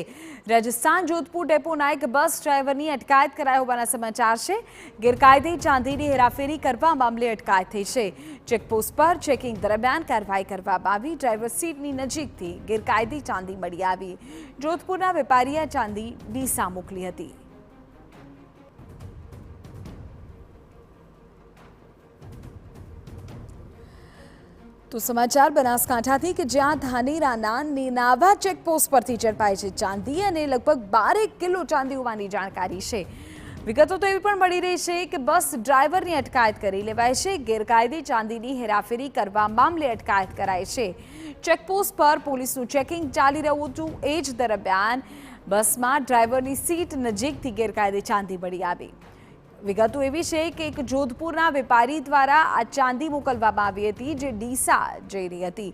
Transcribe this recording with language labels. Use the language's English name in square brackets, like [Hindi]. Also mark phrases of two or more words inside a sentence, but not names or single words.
[Gujarati] રાજસ્થાન જોધપુર ડેપોના એક બસ ડ્રાઈવરની અટકાયત કરાયા હોવાના સમાચાર છે। ગેરકાયદે ચાંદીની હેરાફેરી કરવા મામલે અટકાયત થઈ છે। ચેકપોસ્ટ પર ચેકિંગ દરમિયાન કાર્યવાહી કરવામાં આવી। ડ્રાઈવર સીટની નજીકથી ગેરકાયદે ચાંદી મળી આવી। જોધપુરના વેપારીએ ચાંદી ડીસા મોકલી હતી। તો સમાચાર બનાસકાંઠાથી કે જ્યાં ધાનેરાના નેનાવા ચેકપોસ્ટ પરથી ઝડપાઈ છે ચાંદી અને લગભગ 12 કિલો ચાંદી હોવાની જાનકારી છે। વિગતો તો એવી પણ मળી રહી છે કે બસ ડ્રાઈવરની અટકાયત કરી લેવાય છે। ગેરકાયદે ચાંદીની હેરાફેરી કરવા મામલે અટકાયત કરાઈ છે। ચેકપોસ્ટ પર પોલીસનું ચેકિંગ ચાલી રહ્યું હતું। એ જ દરમિયાન બસમાં ડ્રાઈવરની સીટ નજીકથી ગેરકાયદે ચાંદી મળી આવી। વિગતો એવી છે કે એક જોધપુરના વેપારી દ્વારા આ ચાંદી મોકલવામાં આવી હતી જે ડીસા જઈ રહી હતી।